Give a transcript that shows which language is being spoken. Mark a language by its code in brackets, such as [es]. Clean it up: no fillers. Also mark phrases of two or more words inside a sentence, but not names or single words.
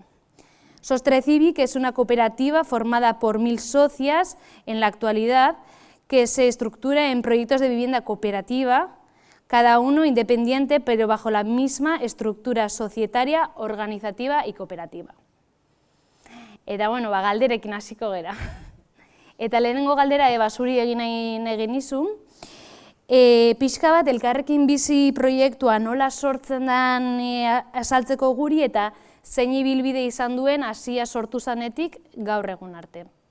[es] Sostre Civic es una cooperativa formada por 1000 socias en la actualidad que se estructura en proyectos de vivienda cooperativa, cada uno independiente pero bajo la misma estructura societaria, organizativa y cooperativa. [eu] Eta bueno, galderekin hasiko gera. Eta lehenengo galdera zuri egin nizun, pixka bat elkarrekin bizi proiektua nola sortzen den azaltzeko guri eta zein ibilbide izan duen hasia sortu zanetik gaur egun arte.